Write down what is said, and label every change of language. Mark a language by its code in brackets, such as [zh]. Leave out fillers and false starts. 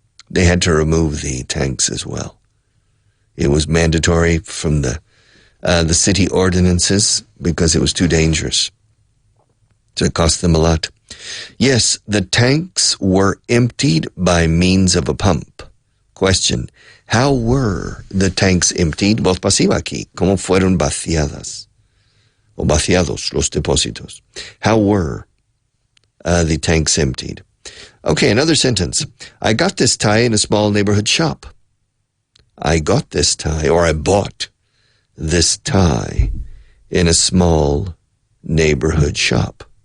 [en] They had to remove the tanks as well. It was mandatory from the city ordinances because it was too dangerous. So it cost them a lot. Yes, the tanks were emptied by means of a pump. Question, how were the tanks emptied? [es] Voz pasiva aquí. ¿Cómo fueron vaciadas? O vaciados los depósitos. [en] How were the tanks emptied? Okay, another sentence. I got this tie in a small neighborhood shop. I got this tie, or I bought this tie in a small neighborhood shop.